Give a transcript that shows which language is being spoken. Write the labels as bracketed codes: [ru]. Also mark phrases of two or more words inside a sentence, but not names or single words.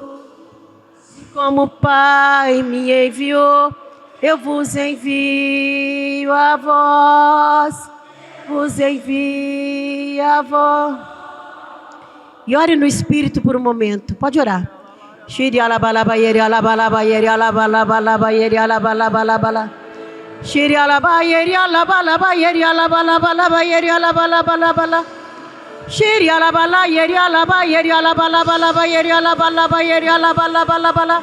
[pt] Como o Pai me enviou, eu vos envio a vós. Vos envio a vós. E ore no Espírito por um momento. Pode orar. Shiri alabalaba yeri alabalaba yeri alabalaba yeri alabalaba. Shiri alaba yeri alabalaba yeri alabalaba yeri alabalaba. Shiri alabala yeri alaba yeri alabalaba yeri alabalaba yeri alabalaba.